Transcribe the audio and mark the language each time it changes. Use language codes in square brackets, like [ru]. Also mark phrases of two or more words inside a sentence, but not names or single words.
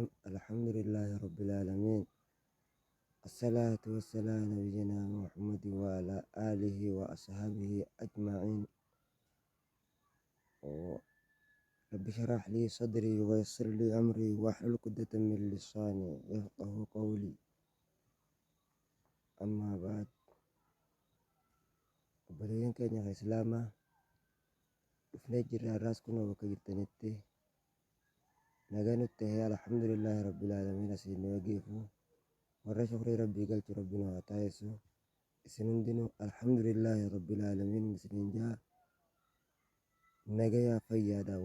[ar] الحمد لله رب العالمين، الصلاة والسلام على نبينا محمد وعلى آله وأصحابه أجمعين. رب اشرح لي صدري ويسر لي أمري واحلل عقدة من لساني يفقه قولي. أما بعد، [om] obboleeyyan keenya kan islaamaa dhufnee jirra. Har'aas kunoo bakka jirtanitti nagaa nutti tahee [ar] الحمد لله رب العالمين [om] asiin nu eegeefu warra shukrii rabbii galchu rabbiin haa taasisu. Isin hundinuu [ar] الحمد لله رب العالمين [om] isiniin jaa nagayaa fayyaadha.